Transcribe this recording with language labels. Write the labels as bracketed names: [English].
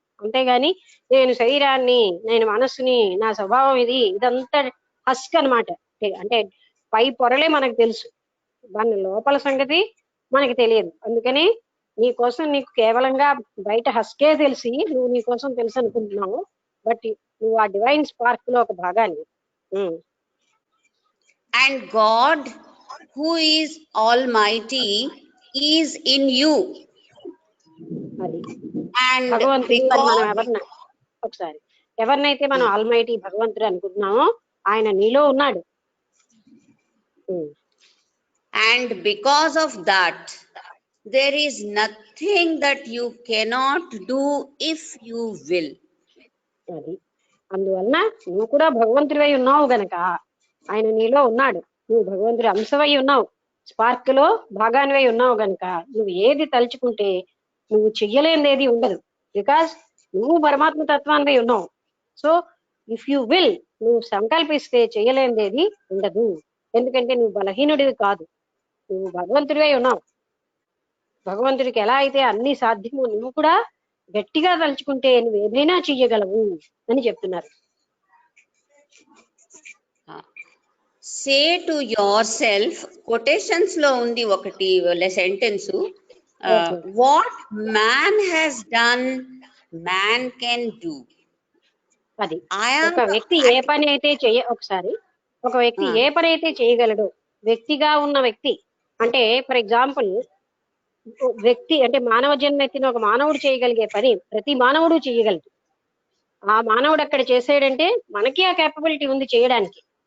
[Telugu] అంతేగాని నేను శరీరాన్ని, నేను మనస్సుని, నా స్వభావం ఇదంతా హస్క్ అనమాట. అంటే పై పొరలే మనకు తెలుసు, దాని లోపల సంగతి మనకి తెలియదు. అందుకని నీ కోసం నీకు కేవలంగా బయట హస్కే తెలిసి నువ్వు నీ కోసం తెలుసు అనుకుంటున్నావు. బట్ నువ్వు ఆ డివైన్ స్పార్క్ లో ఒక భాగాన్ని. [English] And God, who is almighty, is in you. [Telugu] అది [English] And [Telugu] భగవంతుడు మనం ఎవరినైతే మనం ఆల్మైటీ భగవంతుడు అనుకుంటున్నామో ఆయన నీలో ఉన్నాడు. [English] And because of that, there is nothing that you cannot do if you will. [Telugu] అది అందువలన నువ్వు కూడా భగవంతుడివై ఉన్నావు గనక ఆయన నీలో ఉన్నాడు. నువ్వు భగవంతుడి అంశవై ఉన్నావు, స్పార్క్ లో భాగానివై ఉన్నావు గనక నువ్వు ఏది తలుచుకుంటే నువ్వు చెయ్యలేనిది ఉండదు. బికాస్ నువ్వు పరమాత్మ తత్వానివై ఉన్నావు. [English] so if you will, [Telugu] నువ్వు సంకల్పిస్తే చెయ్యలేనిది ఉండదు. ఎందుకంటే నువ్వు బలహీనుడివి కాదు, నువ్వు భగవంతుడివై ఉన్నావు. భగవంతుడికి ఎలా అయితే అన్ని సాధ్యమో నువ్వు కూడా గట్టిగా తలుచుకుంటే నువ్వు ఏదైనా చెయ్యగలవు అని చెప్తున్నారు. [English] Say to yourself, quotations [Telugu] lo undi okati [English] sentence, what man has done, man can do. [Telugu] అది ఒక వ్యక్తి ఏ పని అయితే ఒక వ్యక్తి ఏ పని అయితే చేయగలడు, వ్యక్తిగా ఉన్న వ్యక్తి అంటే ఫర్ ఎగ్జాంపుల్ వ్యక్తి అంటే మానవ జన్మ ఎత్తిన ఒక మానవుడు చేయగలిగే పని ప్రతి మానవుడు చేయగలడు. ఆ మానవుడు అక్కడ చేసాడంటే మనకి ఆ కేపబిలిటీ ఉంది చేయడానికి.